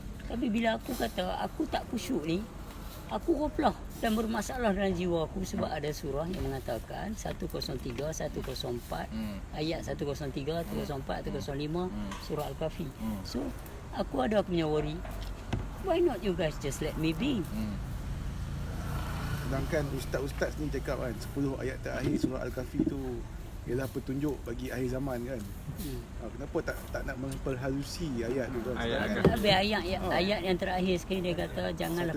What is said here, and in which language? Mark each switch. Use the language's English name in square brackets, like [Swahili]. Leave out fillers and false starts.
[Malay] Tapi bila aku kata aku tak khusyuk ni, aku koplah dan bermasalah dalam jiwa aku sebab ada surah yang mengatakan 103, 104, ayat 103, 104, 105, surah Al-Kahfi. So, aku ada punya worry. [English] Why not you guys just let me be? [Malay] Sedangkan ustaz-ustaz ni cakap kan 10 ayat terakhir surah Al-Kahfi tu ialah petunjuk bagi akhir zaman kan. Kenapa tak nak memperhalusi ayat tu kan? Ayat Habis ayat yang terakhir sekali dia kata janganlah